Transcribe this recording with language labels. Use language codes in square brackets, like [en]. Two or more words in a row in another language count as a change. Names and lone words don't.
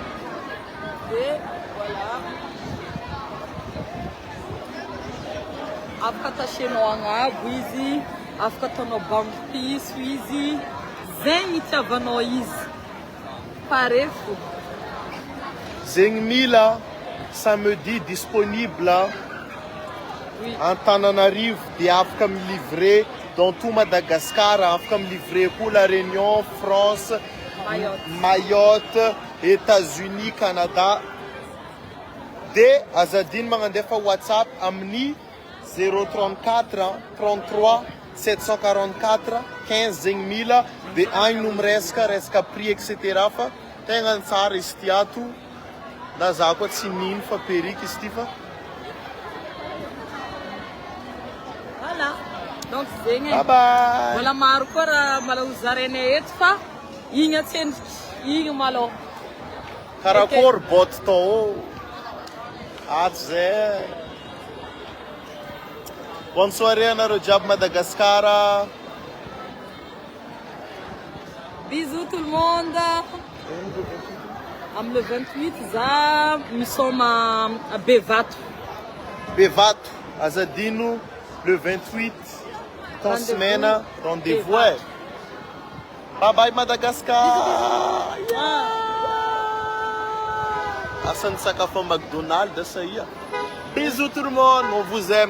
[fr] et voilà. [mg] afaka atasenao agnabo izy, afaka ataonao bango piso izy, zegny itiavanao izy. Pare fo. Zegny mila [fr] samedi disponible Oui. Antananarivo [mg] dia afaka [fr] livrer dans tout Madagascar, afaka livrer pour la Réunion, France, Mayotte, États-Unis, Canada. [mg] De azadiny magnandefa WhatsApp amin'ny 034 33 744 15 zegny mila de agny no resaka prix etc. fa tegna tsara izy ty ato na za koa tsy nino fa perrique izy ty fa [fr] Voilà. [mg] Donc zegny. [en] bye bye. [mg] Mbola maro koa raha mala hozarenay eto fa igny atsendriky, igny malô. Karakory botte tao ato zay. [fr] Bonne soirée [mg] anareo jiaby Madagascar. [fr] Bisous tout le monde. [mg] Am le 28 za misoma à Bevato. Bevato, azadino le 28 ton [fr] Rendez-vous. semaine rendez-vous. Bevato. [en] Bye bye Madagascar. [mg] Asan sakafo McDonald's [fr] ça y est. Bisous tout le monde, on vous aime.